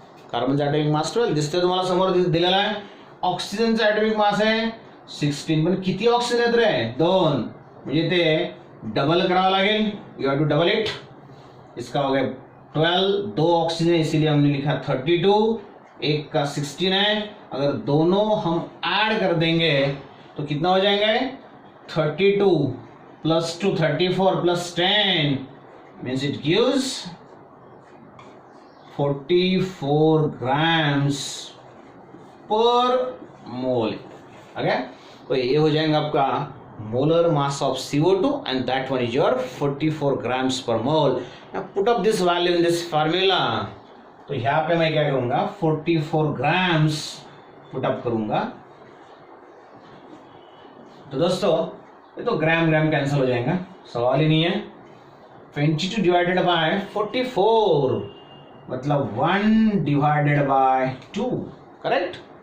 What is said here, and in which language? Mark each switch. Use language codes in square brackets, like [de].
[mr] कार्बनचा atomic mass 12 दिसतोय तुम्हाला समोर दिलेला आहे। [hi] ऑक्सिजनचा एटॉमिक मास है 16। [mr] पण किती ऑक्सिजन आहेत रे? 2। म्हणजे ते डबल करावं लागेल। [en] You have to double it. [hi] इसका हो गया 12, 2 ऑक्सीजन इसीलिए हमने लिखा 32, एक का 16 है। अगर दोनों हम ऐड कर देंगे तो कितना हो जाएंगे? [en] 32 plus 2 34 plus 10 means it gives 44 grams per mole। Okay, [hi] तो ये हो जाएगा आपका [en] molar mass of CO2 and that one is your 44 grams per mole। Now put up this value in this formula। [hi] तो यहाँ पे मैं क्या करूंगा 44 grams पुट अप करूंगा। तो दोस्तों ये तो ग्राम ग्राम कैंसिल हो जाएगा, सवाल ही नहीं है। 22 डिवाइडेड बाय 44 मतलब 1 डिवाइडेड बाय 2, करेक्ट?